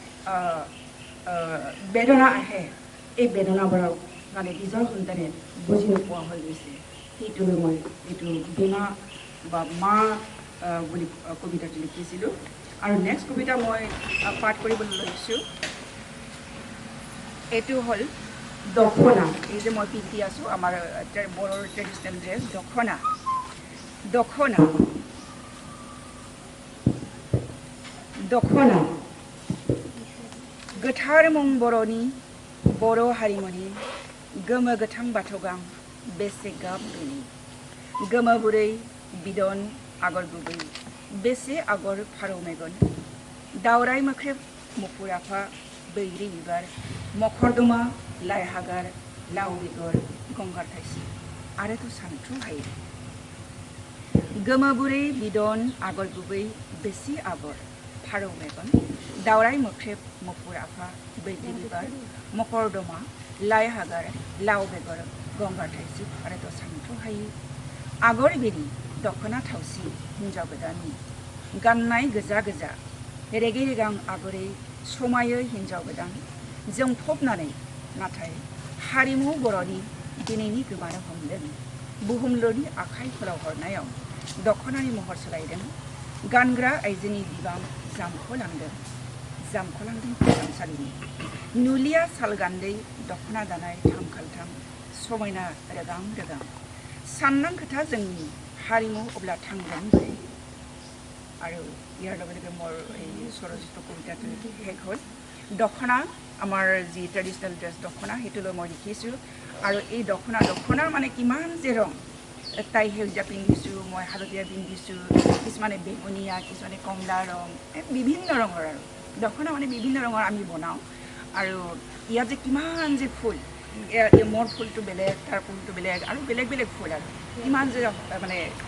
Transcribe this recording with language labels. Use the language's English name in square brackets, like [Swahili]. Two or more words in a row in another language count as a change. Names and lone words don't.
[Assamese] বেদনা আহে এই বেদনাবোৰক মানে নিজৰ সন্তানে বুজি নোপোৱা হৈ গৈছে সেইটোলৈ মই এইটো বীমা বা মা বুলি কবিতাটো লিখিছিলোঁ আৰু নেক্সট কবিতা মই পাঠ কৰিবলৈ লৈছোঁ এইটো হ'ল দখনা এই যে মই পিন্ধি আছোঁ আমাৰ বড়োৰ [English] traditional dress [Assamese] দখনা দখনা দখনা [Bodo] गोथार मुं बर'नि बर' हारिमुनि गोमो गोथां बाथौगां बेसे गाब बेनि गोमो बुरै बिदन आगर गुबै बेसे आगर फारौ मेगन दावराय मोख्रेब मुफुर आफा बैग्रि बिबार मखरदमा लाइ हागार लाव बेगर गंगार थाइसि आरोथ' सानथ्र' हायो गोमो बुरै बिदन आगर गुबै बेसे आगर फारौ मेगन दावराय मोख्रेब मुफुर आफा बैग्रि बिबार मकरदमा লাই हागार लाव বেगर गंगार थाइसि आरोथ' सानथ्र' हायै आगर बेरि दखना थावसि हिन्जाव गोदाननि गाननाय गोजा गोजा रेगे रेगां आगरै समायो हिन्जाव गोदान जोंफबनानै नाथाय हारिमु बर'नि दिनैनि गोमानो हमदों बुहुमलुरनि आखाइ फोलावहरनायाव दखनानि महर सोलायदों गानग्रा आइजोनि बिबां जामख'लांदों हिसानसालिनि नुलिया साल गान्दै दखना दानाय थाम खालथाम समायना रेगां रेगां साननां खोथा जोंनि हारिमु अब्ला थांगोन बोरै [Assamese] আৰু ইয়াৰ লগে লগে মোৰ এই স্বৰচিত কবিতাটো শেষ হ'ল দখনা আমাৰ যি [English] traditional dress [Assamese] দখনা সেইটোলৈ মই লিখিছোঁ আৰু এই দখনাৰ মানে কিমান যে ৰং তাই সেউজীয়া পিন্ধিছোঁ মই হালধীয়া পিন্ধিছোঁ কিছুমানে বেঙুনীয়া কিছুমানে কমলা ৰং বিভিন্ন ৰঙৰ আৰু দখনা মানে বিভিন্ন ৰঙৰ আমি বনাওঁ আৰু ইয়াত যে কিমান যে ফুল মোৰ ফুলটো বেলেগ তাৰ ফুলটো বেলেগ আৰু বেলেগ বেলেগ ফুল আৰু কিমান যে মানে